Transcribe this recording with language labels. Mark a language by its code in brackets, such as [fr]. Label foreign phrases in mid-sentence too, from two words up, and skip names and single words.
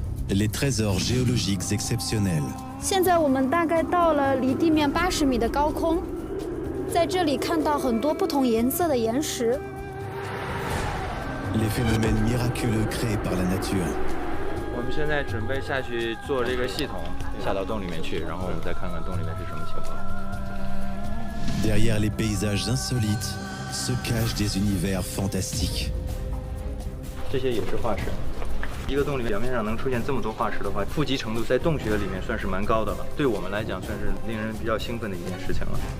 [fr] Les trésors géologiques exceptionnels. [zh] 现在我们大概到了离地面80米的高空，在这里看到很多不同颜色的岩石。 [fr] Les phénomènes miraculeux créés par la nature. [zh] 我们现在准备下去做这个系统，下到洞里面去，然后我们再看看洞里面是什么情况。 [fr] Derrière les paysages insolites se cachent des univers fantastiques. [zh] 这些也是化石。一个洞里表面上能出现这么多化石的话，富集程度在洞穴里面算是蛮高的了。对我们来讲，算是令人比较兴奋的一件事情了。